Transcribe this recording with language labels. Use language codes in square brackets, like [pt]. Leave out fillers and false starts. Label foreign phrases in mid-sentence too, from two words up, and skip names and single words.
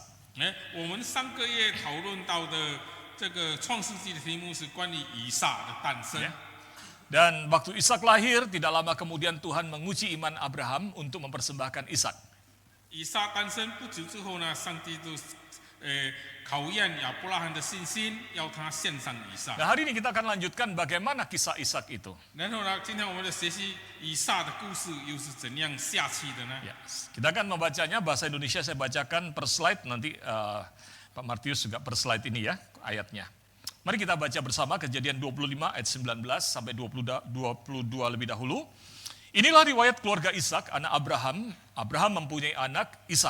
[zh] 我们上个月讨论到的这个创世纪的题目是关于以撒的诞生。 [id] Dan waktu Ishak lahir, tidak lama kemudian Tuhan menguji iman Abraham untuk mempersembahkan Ishak. [zh] 以撒诞生不久之后呢，上帝就考验亚伯拉罕的信心，要他献上以撒。 [id] Nah, hari ini kita akan lanjutkan bagaimana kisah Ishak itu. [zh] 然后呢，今天我们的学习以撒的故事又是怎样下去的呢？ [id] Ya, kita akan membacanya bahasa Indonesia, saya bacakan per slide, nanti Pak Martius juga per slide ini ya ayatnya. Mari kita baca bersama Kejadian 25 ayat 19 sampai 22 lebih dahulu. Inilah riwayat keluarga Ishak, anak Abraham. Abraham mempunyai anak Ishak.